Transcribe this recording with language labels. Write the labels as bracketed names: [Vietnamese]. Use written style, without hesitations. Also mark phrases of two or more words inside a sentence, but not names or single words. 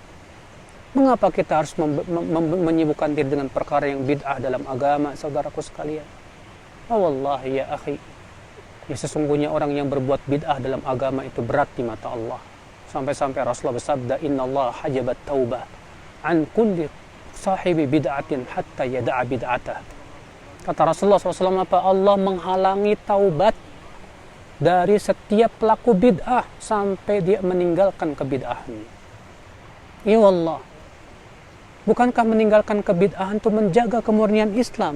[Indonesian] Mengapa kita harus menyibukkan diri dengan perkara yang bid'ah dalam agama, saudaraku sekalian? Oh [Arabic] والله يا أخي, [Indonesian] ya sesungguhnya orang yang berbuat bid'ah dalam agama itu berat di mata Allah. Sampai-sampai Rasulullah bersabda, [Arabic] إن الله حجب التوبة عن كل صاحب بدعة حتى يدع بدعته. [Indonesian] Kata Rasulullah SAW, apa? Allah menghalangi taubat dari setiap pelaku bid'ah sampai dia meninggalkan kebid'ahan. [Arabic] يا الله, [Indonesian] bukankah meninggalkan kebid'ahan itu menjaga kemurnian Islam?